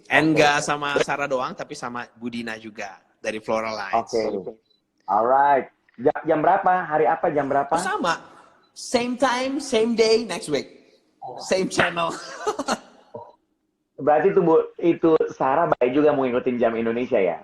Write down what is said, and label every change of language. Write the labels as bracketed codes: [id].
[id] And nggak sama Sarah doang, tapi sama Budina juga dari Floral Lines. Alright. Jam berapa? Hari apa? Jam berapa? Oh, sama. [en] Same time, same day, next week. Same channel. [id] Berarti itu Sarah baik juga mau ngikutin jam Indonesia ya?